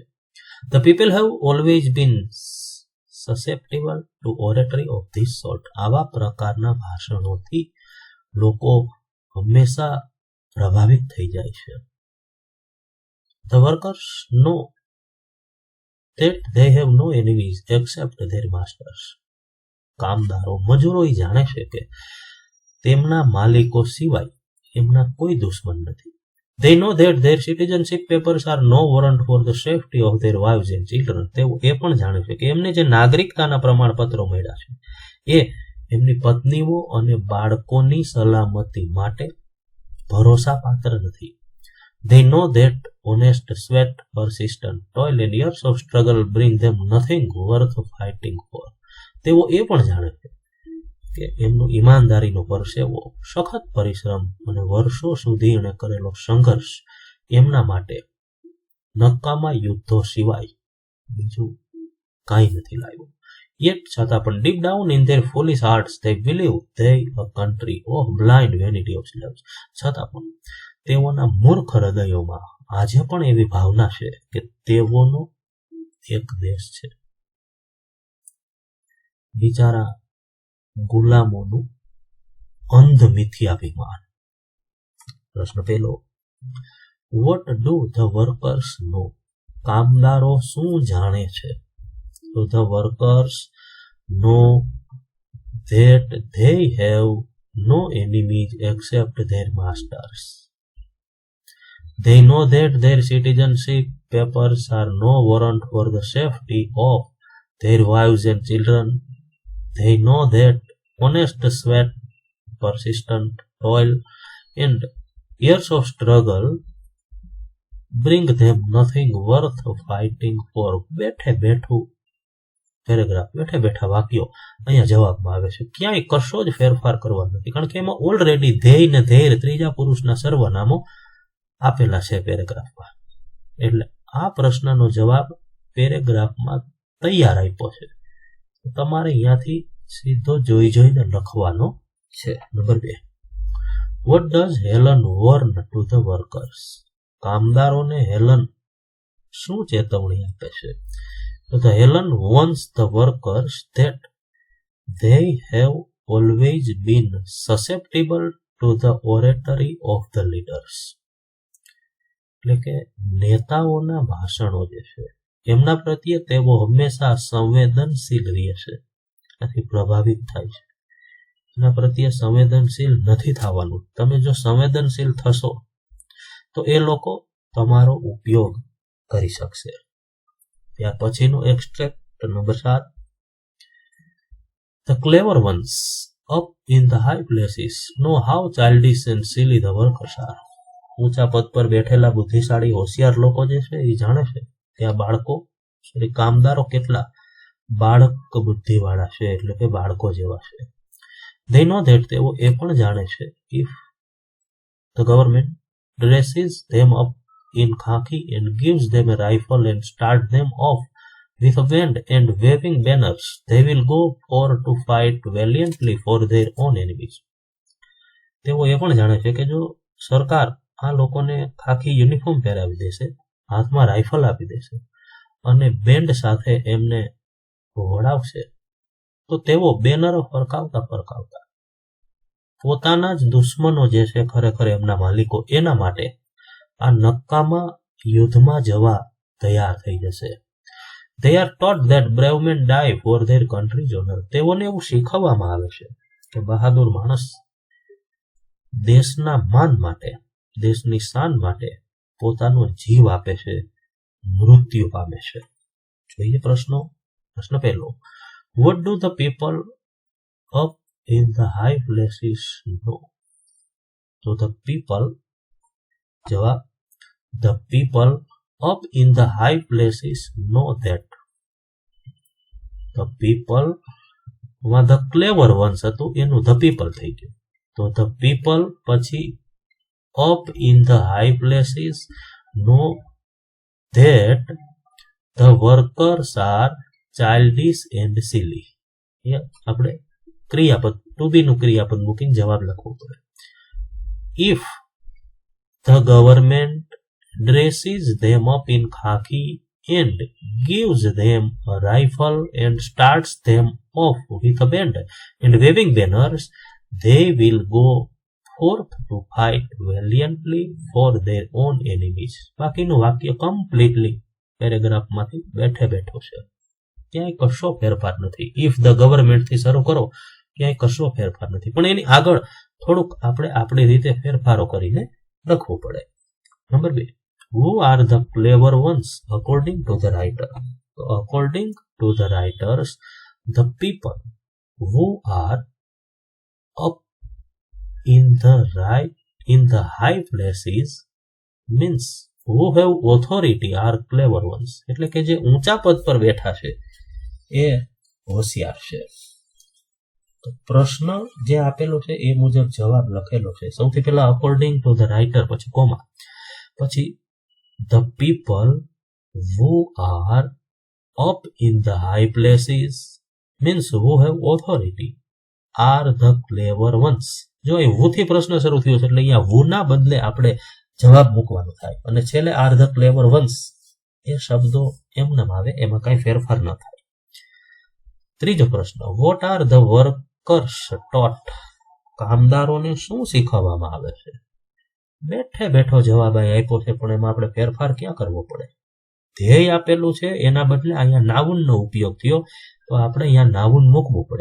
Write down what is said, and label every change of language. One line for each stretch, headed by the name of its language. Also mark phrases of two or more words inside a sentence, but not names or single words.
English: The people have always been susceptible to oratory of this sort.
Gujarati: આવા પ્રકારના ભાષણોથી લોકો હંમેશા પ્રભાવિત થઈ જાય છે.
English: The workers know that they have no enemies except their masters.
Gujarati: કામદારો મજૂરો જાણે છે કે તેમના માલિકો સિવાય એમના કોઈ દુશ્મન નથી.
English: They know that their citizenship papers are no warrant for the safety of their wives and children.
Gujarati: તેઓ એ પણ જાણે છે કે એમને જે નાગરિકતાના પ્રમાણપત્રો મળ્યા છે એ એમની પત્નીઓ અને બાળકોની સલામતી માટે ભરોસા પાત્ર નથી.
English: They know that honest sweat, persistent toil and years of struggle bring them nothing worth fighting for.
Gujarati: તેઓ એ પણ જાણે છે કે એમનો ઈમાનદારીનો પરસેવો, સખત પરિશ્રમ અને વર્ષો સુધી એણે કરેલો સંઘર્ષ એમના માટે નકામા યુદ્ધો સિવાય બીજું કાંઈ નથી લાવ્યું.
English: Yet
Gujarati: છતાં પણ
English: deep down in their foolish hearts they believe they a country of blind vanity of slaves.
Gujarati: છતાં પણ તેઓના મૂર્ખ હૃદયોમાં આજે પણ એવી ભાવના છે કે તેઓનો એક દેશ છે. બિચારા ગુલામોનું અંધ મિથ્યાભિમાન. પ્રશ્ન પહેલો,
English: what do the workers know?
Gujarati: કામદારો શું જાણે છે? તો
English: the workers know that they have no enemies except their masters. They know that their citizenship papers are no warrant for the safety of their wives and children. They know that honest sweat, persistent toil, and years of struggle bring them nothing worth fighting for.
Gujarati: બેઠે બેઠું પેરેગ્રાફ, બેઠા બેઠા વાક્યો અહીંયા જવાબમાં આવે છે. ક્યાંય કશો જ ફેરફાર કરવા નથી, કારણ કે એમાં ઓલરેડી ધ્યેય ને ધૈર્ય ત્રીજા પુરુષના સર્વનામો આપેલા છે પેરેગ્રાફમાં. એટલે આ પ્રશ્નનો જવાબ પેરેગ્રાફમાં તૈયાર આપ્યો છે. તમારે અહીંયાથી સીધો જોઈને લખવાનો છે.
English: નંબર 2, what does Helen warn to the workers?
Gujarati: કામદારોને હેલન શું ચેતવણી આપે છે?
English: તો the Helen warns the workers that they have always been susceptible to the oratory of the leaders.
Gujarati: એટલે કે નેતાઓના ભાષણો જે છે એમના પ્રત્યે તેઓ હંમેશા સંવેદનશીલ રહે છે, આથી પ્રભાવિત થાય છે. એના પ્રત્યે સંવેદનશીલ નથી થવાનું. તમે જો સંવેદનશીલ થશો તો એ લોકો તમારો ઉપયોગ કરી શકશે. ત્યાર પછીનું
English: extract number
Gujarati: 7,
English: The clever ones up in the high places know how childish and silly the workers are.
Gujarati: ઊંચા પદ પર બેઠેલા બુદ્ધિશાળી હોશિયાર લોકો જે છે એ જાણે છે કે આ બાળકો કામદારો કેટલા બાળક બુદ્ધિવાળા છે, એટલે કે બાળકો જેવા છે.
English: They know that
Gujarati: તેઓ એ પણ જાણે છે
English: if the government dresses them up in khaki and gives them a rifle and start them off with a band and waving banners, they will go for to fight valiantly for their own enemies.
Gujarati: તેઓ એ પણ જાણે છે કે જો સરકાર આ લોકોને ખાખી યુનિફોર્મ પહેરાવી દેશે, હાથમાં રાઇફલ આપી દેશે અને બેન્ડ સાથે એમને વળાવશે, તો તેઓ બેનરો ફરકાવતા પોતાના જ દુશ્મનો જે છે ખરેખર એમના માલિકો એના માટે આ નક્કામાં યુદ્ધમાં જવા તૈયાર થઈ જશે.
English: They are taught that brave men die for their country's honor.
Gujarati: તેઓને એવું શીખવવામાં આવે છે કે બહાદુર માણસ દેશના માન માટે, દેશની શાન માટે પોતાનો જીવ આપે છે, મૃત્યુ પામે છે. જોઈએ પ્રશ્નો. પ્રશ્ન પહેલો,
English: what do the people up in the high places know? તો the people, જવાબ, the people up in the high places know that. The people માં the clever ones
Gujarati: હતું એનું
English: the people
Gujarati: થઈ ગયું.
English: તો the people પછી up in the high places know that the workers are childish and silly.
Gujarati: આપણે ક્રિયાપદ
English: to be
Gujarati: નું ક્રિયાપદ મૂકીને જવાબ લખવો પડે.
English: If the government dresses them up in khaki and gives them a rifle and starts them off with a band and waving banners, they will go forth to fight valiantly for their own enemies.
Gujarati: બાકીનું વાક્ય કમ્પ્લીટલી પેરેગ્રાફમાંથી બેઠો છે. ક્યાંય કશો ફેરફાર નથી.
English: if the government
Gujarati: થી શરૂ કરો, ક્યાંય કશો ફેરફાર નથી, પણ એની આગળ થોડુંક આપણે આપણી રીતે ફેરફારો કરીને લખવું પડે. નંબર 2,
English: who are the clever ones according to the writer? According to the writers, the people who are up in the high places means who have authority are clever ones.
Gujarati: એટલે કે જે ઊંચા પદ પર બેઠા છે એ હોશિયાર છે. તો પ્રશ્ન જે આપેલો છે એ મુજબ જવાબ લખેલો છે. સૌથી પહેલા
English: according to the writer,
Gujarati: પછી કોમા, પછી
English: the people who are up in the high places means who have authority are the clever ones.
Gujarati: જો એ who થી પ્રશ્ન શરૂ થયો છે એટલે અહીંયા who ના બદલે આપણે જવાબ મૂકવાનો થાય, અને છેલ્લે
English: are the clever ones
Gujarati: એ શબ્દો એમને આવે, એમાં કઈ ફેરફાર ન થાય. ત્રીજો પ્રશ્ન,
English: what are the workers taught?
Gujarati: કામદારોને શું શીખવવામાં આવે છે? બેઠો જવાબ આપ્યો છે, પણ એમાં આપણે ફેરફાર ક્યાં કરવો પડે? ધ્યેય આપેલું છે, એના બદલે અહીંયા નાઉનનો ઉપયોગ થયો, તો આપણે અહીંયા નાઉન મૂકવું પડે.